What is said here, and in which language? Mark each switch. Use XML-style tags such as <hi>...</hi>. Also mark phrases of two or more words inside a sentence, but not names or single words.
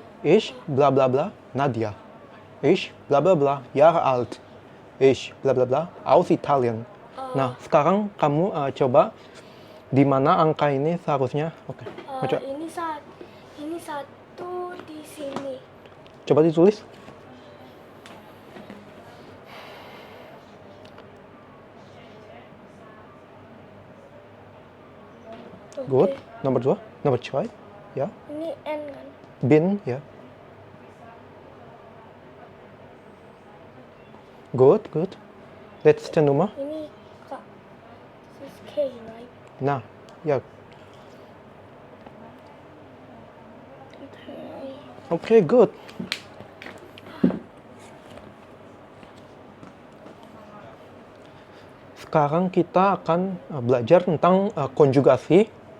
<de>Ich bla bla bla Nadia. Ich bla bla bla Jahre alt. Ich bla bla bla aus Italien.</de> <id>Nah, sekarang kamu coba di mana angka ini seharusnya. Oke. Coba. Ini satu di sini. Coba ditulis. Good. Nomor 2. Nomor 2. Ya. Ini N kan? Bin, ya.</id> <en>Good, good.</en> <de>Letzte Nummer.</de> <en>Ini K. This is K, right?</en> <id>Nah, ya. Okay. Oke, good. Sekarang kita akan belajar tentang konjugasi.</id>